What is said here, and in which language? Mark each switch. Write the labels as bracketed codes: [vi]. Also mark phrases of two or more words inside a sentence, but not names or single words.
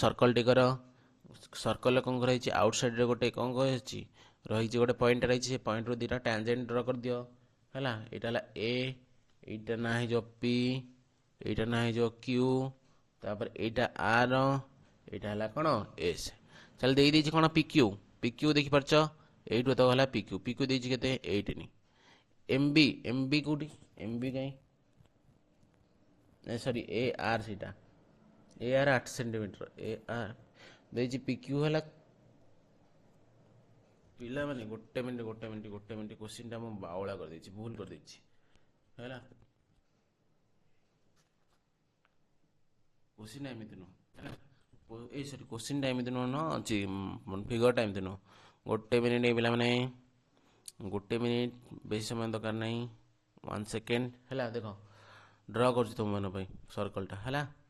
[or] ସର୍କଲଟି କର ସର୍କଲରେ କ'ଣ ରହିଛି ଆଉଟସାଇଡ଼୍ରେ ଗୋଟେ କ'ଣ କହିଛି ରହିଛି ଗୋଟେ ପଏଣ୍ଟ ରହିଛି ସେ ପଏଣ୍ଟରୁ ଦୁଇଟା ଟ୍ୟାଞ୍ଜେଣ୍ଟ ଡ୍ର କରିଦିଅ ହେଲା ଏଇଟା ହେଲା ଏ ଏଇଟା ନାଁ ହେଇଯିବ ପି ଏଇଟା ନାଁ ହେଇଯିବ କ୍ୟୁ ତାପରେ ଏଇଟା ଆର ଏଇଟା ହେଲା କ'ଣ ଏସ୍ ଚାଲ ଦେଇଦେଇଛି କ'ଣ ପି କ୍ୟୁ ଦେଖିପାରୁଛ ଏଇଠୁ ତ ହେଲା ପି କ୍ୟୁ ଦେଇଛି କେତେ 18 ଏମ୍ ବି କେଉଁଠି ଏମ୍ ବି କାହିଁ ସରି ଏ ଆର୍ ସେଇଟା ए आर 8 सेंटीमीटर ए आर ଦେଇଛି ପି କ୍ୟୁ ହେଲା ପିଲାମାନେ ଗୋଟେ ମିନିଟ୍ କୋଶ୍ଚିନ୍ଟା ମୁଁ ବାଉଳା କରିଦେଇଛି ଭୁଲ କରିଦେଇଛି ହେଲା କୋଶ୍ଚିନ୍ଟା ଏମିତି ନୁହଁ ହେଲା ଏଇ ସରି କୋଶ୍ଚିନ୍ଟା ଏମିତି ନୁହଁ ଅଛି ଫିଗରଟା ଏମିତି ନୁହଁ ଗୋଟେ ମିନିଟ୍ ପିଲାମାନେ ଗୋଟେ ମିନିଟ୍ ବେଶୀ ସମୟ ଦରକାର ନାହିଁ 1 ସେକେଣ୍ଡ ହେଲା ଦେଖ ଡ୍ର କରୁଛି ତୁମମାନଙ୍କ ପାଇଁ ସର୍କଲଟା ହେଲା